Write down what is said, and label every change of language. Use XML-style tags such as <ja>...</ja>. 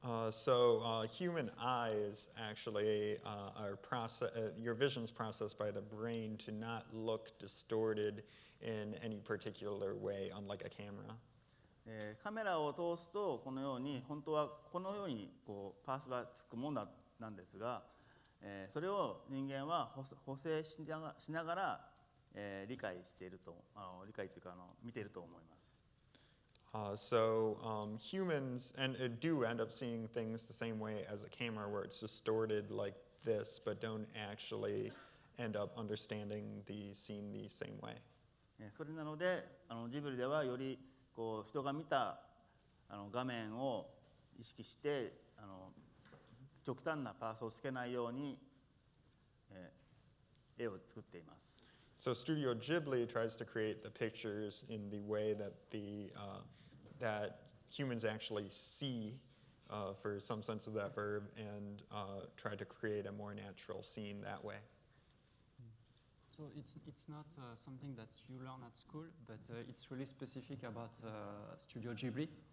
<en>So human eyes actually are your vision's processed by the brain to not look distorted in any particular way, unlike a camera.</en> <ja>カメラを通すとこのように本当はこのようにこうパースがつくものなんですが、それを人間は補正しながら、理解していると理解というか見ていると思います。</ja> <en>So humans do end up seeing things the same way as a camera, where it's distorted like this, but don't actually end up understanding the scene the same way.</en> <ja>それなのでジブリではよりこう人が見た画面を意識して極端なパースをつけないように、絵を作っています。</ja> <en>So Studio Ghibli tries to create the pictures in the way that that humans actually see, for some sense of that verb, and try to create a more natural scene that way. So it's not something that you learn at school, but it's really specific about Studio Ghibli.</en>